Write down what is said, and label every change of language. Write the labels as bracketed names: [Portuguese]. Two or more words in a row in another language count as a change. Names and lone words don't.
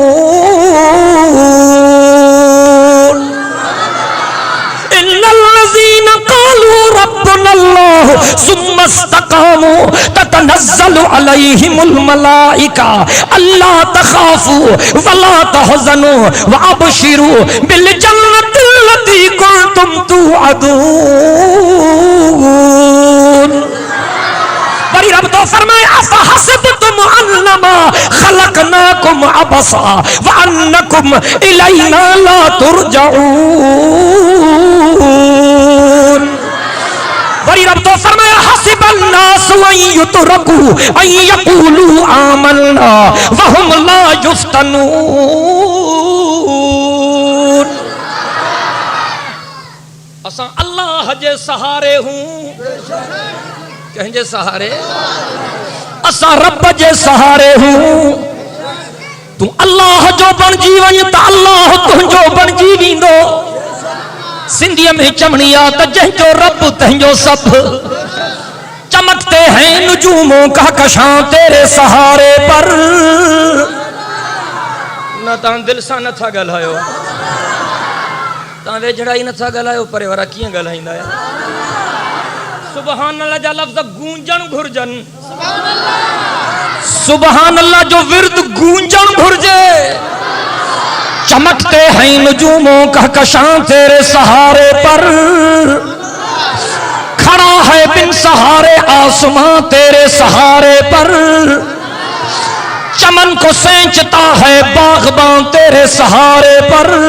[Arabic] إن الذين قالوا ربنا الله ثم استقاموا تتنزل عليهم الملائكة ألا تخافوا ولا تحزنوا وأبشروا بالجنة التي كنتم توعدون. [Sindhi] बड़ी रब तो फरमाए [Arabic] أفحسبتم أنما خلقناكم عبثا وأنكم إلينا لا ترجعون. [Sindhi] बड़ी रब तो फरमाया [Arabic] أحسب الناس أن يتركوا أن يقولوا آمنا وهم لا يفتنون. [Sindhi] असां अल्लाह जे सहारे हूं कंहिंजे सहारे असां रब जे सहारे हूं तू अल्लाह जो बणजी वञ त अल्लाह तुंहिंजो बणजी वेंदो। सिंधीअ में चवणी आ त जंहिंजो रब तंहिंजो सब [Urdu] چمکتے ہیں نجوموں کا کشاں تیرے سہارے پر. [Sindhi] न तां दिल सां नथा ॻाल्हायो तां वेझड़ाई नथा ॻाल्हायो परे वारा कीअं ॻाल्हाईंदा आहिनि। [Arabic] سبحان الله [Sindhi] जा लफ़्ज़ गूंजण घुरजन [Arabic] سبحان الله [Sindhi] जो विर्द गूंजण घुरजे। [Urdu] چمکتے ہیں نجوموں کا کشاں تیرے سہارے پر کھڑا ہے بن سہارے آسماں تیرے سہارے پر. چمن کو سینچتا ہے باغباں تیرے سہارے پر.